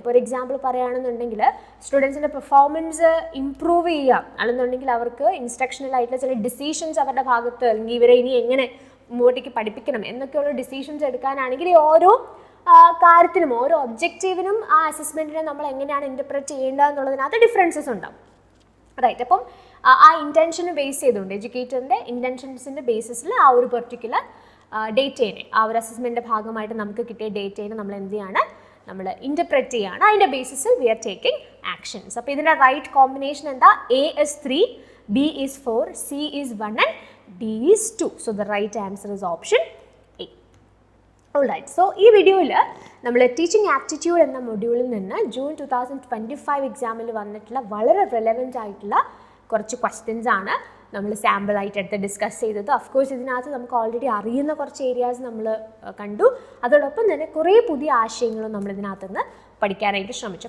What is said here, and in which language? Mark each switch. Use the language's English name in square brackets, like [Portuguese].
[Malayalam] ഇപ്പോൾ ഒരു എക്സാമ്പിൾ പറയുകയാണെന്നുണ്ടെങ്കിൽ സ്റ്റുഡൻസിൻ്റെ പെർഫോമൻസ് ഇംപ്രൂവ് ചെയ്യുക, അല്ലെന്നുണ്ടെങ്കിൽ അവർക്ക് ഇൻസ്ട്രക്ഷണലായിട്ടുള്ള ചില ഡിസിഷൻസ് അവരുടെ ഭാഗത്ത്, അല്ലെങ്കിൽ ഇവരെ ഇനി എങ്ങനെ മുമ്പോട്ടേക്ക് പഠിപ്പിക്കണം എന്നൊക്കെയുള്ള ഡിസിഷൻസ് എടുക്കാനാണെങ്കിൽ ഓരോ കാര്യത്തിനും ഓരോ ഒബ്ജക്റ്റീവിനും ആ അസസ്മെൻറ്റിനെ നമ്മൾ എങ്ങനെയാണ് ഇൻ്റർപ്രറ്റ് ചെയ്യേണ്ടത് എന്നുള്ളതിനകത്ത് ഡിഫറൻസസ് ഉണ്ടാവും. റൈറ്റ്. അപ്പം ആ ഇൻറ്റൻഷന് ബേസ് ചെയ്തുകൊണ്ട് എഡ്യൂക്കേറ്ററിൻ്റെ ഇൻറ്റൻഷൻസിൻ്റെ ബേസിസിൽ ആ ഒരു പെർട്ടിക്കുലർ ഡേറ്റേനെ, ആ ഒരു അസസ്മെൻറ്റിൻ്റെ ഭാഗമായിട്ട് നമുക്ക് കിട്ടിയ ഡേറ്റേനെ നമ്മൾ എന്ത് ചെയ്യാണ്, നമ്മൾ ഇൻ്റർപ്രറ്റ് ചെയ്യുകയാണ്. അതിൻ്റെ ബേസിസിൽ [English] We are taking actions. [Malayalam] അപ്പോൾ ഇതിൻ്റെ റൈറ്റ് കോമ്പിനേഷൻ എന്താ, [English] A is 3, B is 4, C is 1 and D is 2. So the right answer is option A. Alright, so [Malayalam] ഈ വീഡിയോയിൽ നമ്മൾ ടീച്ചിങ് ആപ്റ്റിറ്റ്യൂഡ് എന്ന മൊഡ്യൂളിൽ നിന്ന് ജൂൺ 2025 എക്സാമിൽ വന്നിട്ടുള്ള വളരെ റെലവൻ്റ് ആയിട്ടുള്ള കുറച്ച് ക്വസ്റ്റ്യൻസ് ആണ് നമ്മൾ സാമ്പിളായിട്ട് എടുത്ത് ഡിസ്കസ് ചെയ്തത്. ഓഫ്കോഴ്സ് ഇതിനകത്ത് നമുക്ക് ഓൾറെഡി അറിയുന്ന കുറച്ച് ഏരിയാസ് നമ്മൾ കണ്ടു, അതോടൊപ്പം തന്നെ കുറേ പുതിയ ആശയങ്ങളും നമ്മൾ ഇതിനകത്ത് നിന്ന് പഠിക്കാനായിട്ട് ശ്രമിച്ചു.